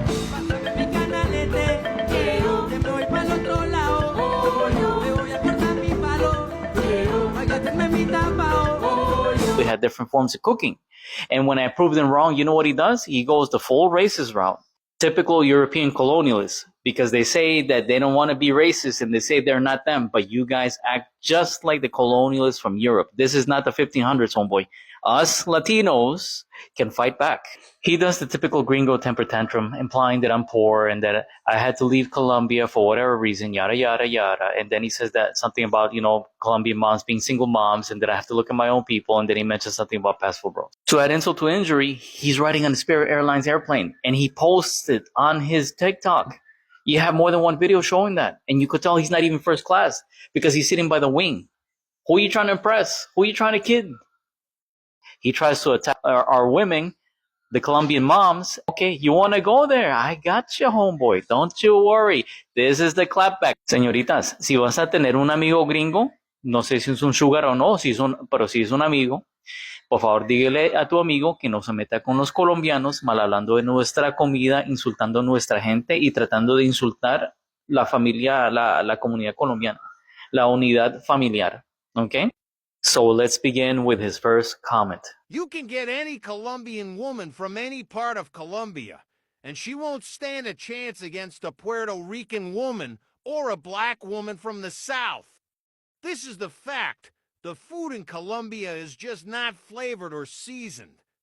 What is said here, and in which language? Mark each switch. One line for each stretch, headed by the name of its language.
Spanish: Pásame mi canalete, que me voy para el otro lado. Me voy a cortar mi palo, voy a hacerme mi tapao.
English: We had different forms of cooking. And when I proved them wrong, you know what he does? He goes the full racist route. Typical European colonialists, because they say that they don't want to be racist and they say they're not them, but you guys act just like the colonialists from Europe. This is not the 1500s, homeboy. Us Latinos can fight back. He does the typical gringo temper tantrum, implying that I'm poor and that I had to leave Colombia for whatever reason, yada, yada, yada. And then he says that something about, Colombian moms being single moms and that I have to look at my own people. And then he mentions something about passport bros. To add insult to injury, he's riding on a Spirit Airlines airplane and he posted on his TikTok. You have more than one video showing that. And you could tell he's not even first class because he's sitting by the wing. Who are you trying to impress? Who are you trying to kid? He tries to attack our women, the Colombian moms. Okay, you want to go there? I got you, homeboy. Don't you worry. This is the clapback.
Spanish: Señoritas, si vas a tener un amigo gringo, no sé si es un sugar o no, pero si es un amigo, por favor, dígale a tu amigo que no se meta con los colombianos, mal hablando de nuestra comida, insultando a nuestra gente y tratando de insultar la familia, la comunidad colombiana, la unidad familiar.
English: Okay? So let's begin with his first comment. You can get any Colombian woman from any part of Colombia, and she won't stand a chance against a Puerto Rican woman or a black woman from the South. This is the fact. The food in Colombia is just not flavored or seasoned.